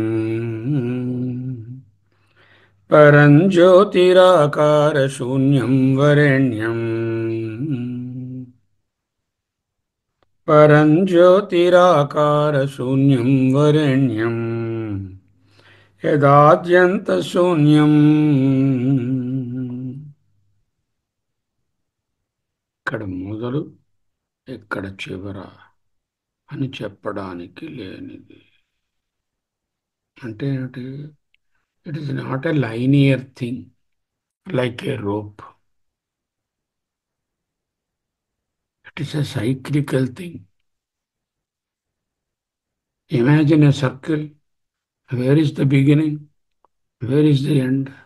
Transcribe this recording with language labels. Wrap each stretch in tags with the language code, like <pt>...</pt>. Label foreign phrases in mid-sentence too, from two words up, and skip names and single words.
<sa>परं ज्योतिराकारशून्यं वरेण्यम् परं ज्योतिराकारशून्यं वरेण्यम् यदाद्यन्तशून्यम्</sa> <te>ఇక్కడ మొదలు ఎక్కడ చివర అని చెప్పడానికి లేనిది. అంటే ఏంటి?</te> <en>It is not a linear thing like a rope. It is a cyclical thing. Imagine a circle. Where is the beginning? Where is the end?</en>